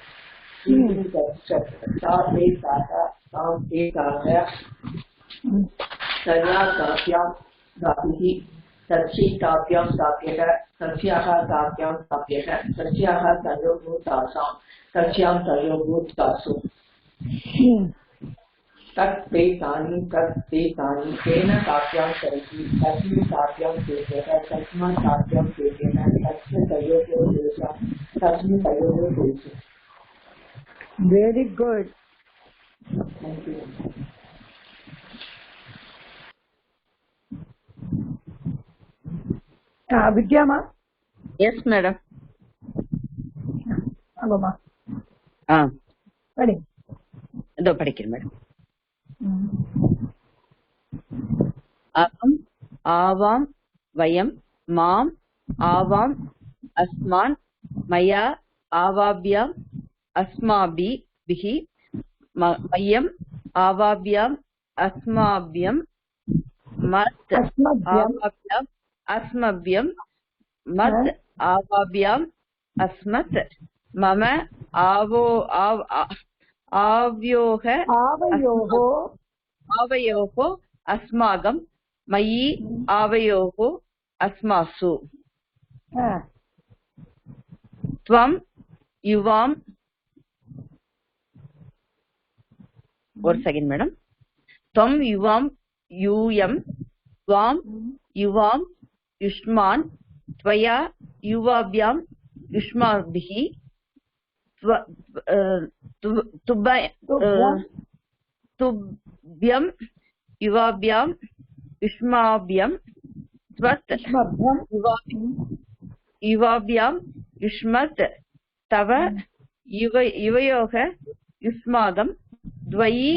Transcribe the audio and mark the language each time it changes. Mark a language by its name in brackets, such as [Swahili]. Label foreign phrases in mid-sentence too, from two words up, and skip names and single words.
[Sanskrit] सा ते ताः तां ते ताः तया ताभ्यां दाभिः तस्यै ताभ्यां ताभ्यः तस्याः ताभ्यां ताभ्यः तस्याः तयोः तासां तस्यां तयोः तासु तत् ते तानि तेन ताभ्यां तैः तस्मिन् ताभ्यां तेभ्यः तस्मात् ताभ्यां तेभ्यः तस्य तयोः तेषां तस्मिन् तयोः तेषु. [English] Very good. Thank you. Vidyama? Yes, madam. [Tamil] ஆகுமா. படி. இதோ படிக்கிறேன் மேடம். [Sanskrit] अहम् आवाम् वयम् माम् आवाम् अस्मान् मया आवाभ्याम् अस्माभिः मह्यम् आवाभ्याम् अस्मभ्यम् मत् आवाभ्याम् अस्मभ्यम् मत् आवाभ्याम् अस्मत् मम आवयोः अस्माकं मयि आवयोः अस्मासु त्वं युवां [Tamil] ஒரு செகண்ட் மேடம் [Sanskrit] त्वं युवां यूयं त्वां युवां युष्मान् त्वया युवाभ्यां युष्माभिः तुभ्यं युवाभ्यां युष्माभ्यां त्वत् युवाभ्यां युष्मत् तव युवयोः युष्माकं द्वयि